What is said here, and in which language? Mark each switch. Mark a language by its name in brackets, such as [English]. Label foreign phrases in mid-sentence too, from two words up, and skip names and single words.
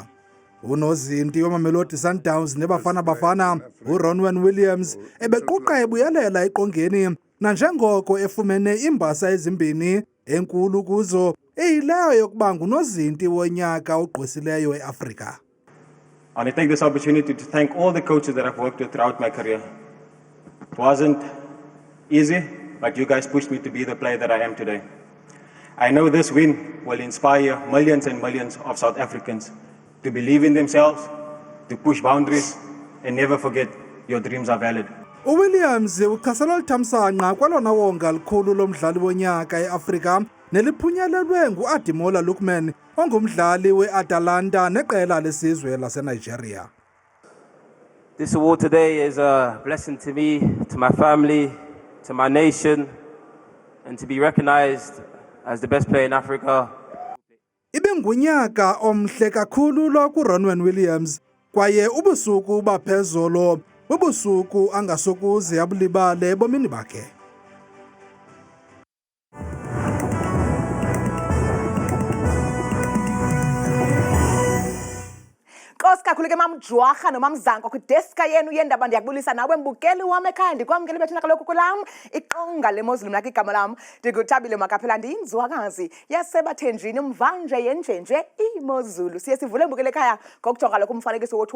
[Xhosa] Unozinti weMamelodi Sundowns neBafana Bafana uRonwen Williams ebequqa ebuyelela eqongeni nanjengoko efumene iimbasa ezimbini enkulu kuzo eyileyo yokuba ngunozinti wonyaka ogqwesileyo eAfrika. [English] I want to take this opportunity to thank all the coaches that I've worked with throughout my career. It wasn't easy, but you guys pushed me to be the player that I am today. I know this win will inspire millions and millions of South Africans to believe in themselves, to push boundaries, and never forget your dreams are valid. [Xhosa] uWilliams uchasela lithamsanqa kwalona wonga likhulu lomdlali wonyaka eAfrika neliphunyelelwe nguAdemola Lookman ongumdlali weAtalanta neqela lesizwe laseNigeria. [English] This award today is a blessing to me, to my family, to my nation, and to be recognized as the best player in Africa. [Xhosa] Ibingunyaka omhle kakhulu lo kuRonwen Williams kwaye ubusuku baphezolo bubusuku angasokuze abulibale ebomini bakhe. Nkosi kakhulu ke mamjwarha nomamzanko kwideska yenu yendaba ndiyakubulisa nawe mbukeli wami ekhaya ndikwamkele bethuna kaloku kulam iqonga lemozulu mna igama lam ndinguthabile makaphela ndiyinzwakazi yasebathenjini mvanje yenjenje imozulu siye sivule mbukeli ekhaya ngokujonga kaloku umfanekiso wethu